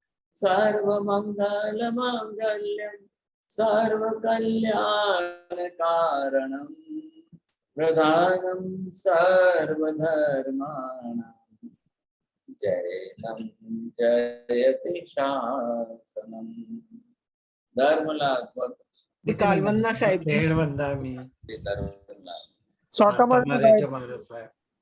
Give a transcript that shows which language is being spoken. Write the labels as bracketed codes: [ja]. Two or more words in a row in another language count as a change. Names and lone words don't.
[sa] सर्वमङ्गलमाङ्गल्यं सर्वकल्याणकारणं प्रधानं सर्वधर्माणां जयनं जयति शासनं। [hi] धर्मलाल कालवंदना साहेब जी। खेड़वंदा में धर्मलाल [gu] તમારે જ અમારે સાહેબ